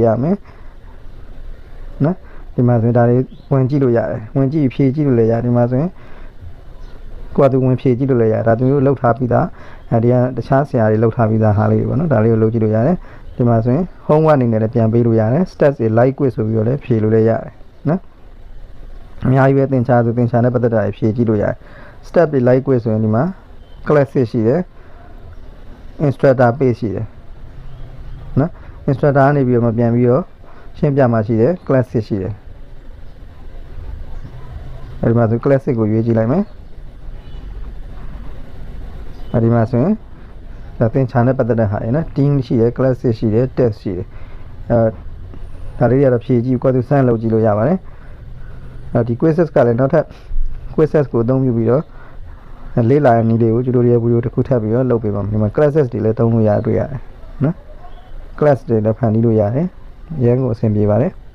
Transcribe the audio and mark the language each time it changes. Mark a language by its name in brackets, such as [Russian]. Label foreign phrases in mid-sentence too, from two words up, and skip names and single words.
[Burmese] ရမယ်နော်ဒီမှာဆိုရင်ဒါတွေဝင်ကြည့်လို့ရတယ်ဝင်ကြည့်ဖြည့်ကြည့်လို့လည်းရတယ်ဒီမှာဆိုရင်ကိုယ်ကသူဝင်ဖြည့်ကြည့်လို့လည်းရတယ်ဒါသူ တို့လောက်ထားပြီးသားအဲဒီကတခြားဆရာတွေလောက်ထားပြီးသားဟာလေးတွေပေါ့နော်ဒါလေးကိုလုပ်ကြည့်လို့ရတယ်ဒီမှာဆိုရင် homework အနေနဲ့လည်းပြန်ပေးလို့ရတယ် stats တွေ [English] like quiz [Burmese] ဆိုပြီးတော့လည်းဖြည့်လို့လည်းရတယ်နော်အများကြီးပဲသင်ချာဆိုသင်ချာနဲ့ပတ်သက်တာတွေဖြည့်ကြည့်လို့ရတယ် step တွေ [English] like quiz [Burmese] ဆိုရင်ဒီမှာ classic ရှိတယ် [English] instructor page [Burmese] ရှိတယ်နော် instructor ကနေပြီးတော့မပြန်ပြီးတော့ရှင်းပြမှာရှိတယ် classic ရှိတယ် အဲဒီမှာဆို classic ကိုရွေးကြည့်လိုက်မယ်အဲဒီမှာဆိုရင်ဒါသင်ချာနဲ့ပတ်သက်တဲ့ဟာတွေနော် team ရှိတယ် classic ရှိတယ် test ရှိတယ်ဒါလေးတွေကတော့ဖြည့်ကြည့်ကိုယ်သူစမ်းလုပ်ကြည့်လို့ရပါတယ်ဒီ quizzes ကလည်းနောက်ထပ် quizzes ကိုအသုံးပြုပြီးတော့လေးလာနီးလေးကို [English] tutorial video [Burmese] တစ်ခုထပ်ပြီးတော့လုပ်ပေးပါမယ်ဒီမှာ classes တွေလည်းသုံးလို့ရတွေ့ရတယ်နော် class တွေလည်းဖန်တီးလို့ရတယ်ရန်ကိုအဆင်ပြေပါတယ်